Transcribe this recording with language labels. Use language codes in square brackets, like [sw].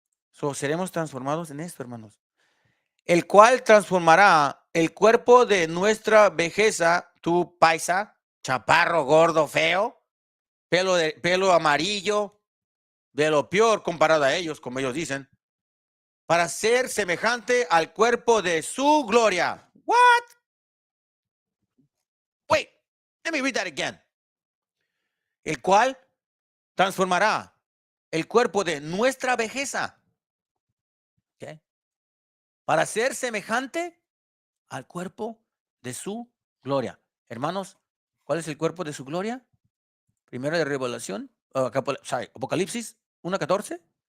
[es] So, seremos transformados en esto, hermanos. El cual transformará el cuerpo de nuestra vejeza, tu paisa, chaparro, gordo, feo, pelo amarillo, de lo peor comparado a ellos, como ellos dicen, para ser semejante al cuerpo de su gloria. [en] What? Wait, let me read that again. [es] El cual transformará el cuerpo de nuestra vejeza. ¿Okay? Para ser semejante al cuerpo de su gloria. Hermanos, ¿cuál es el cuerpo de su gloria? Primero de Revelación, Apocalipsis 1:14.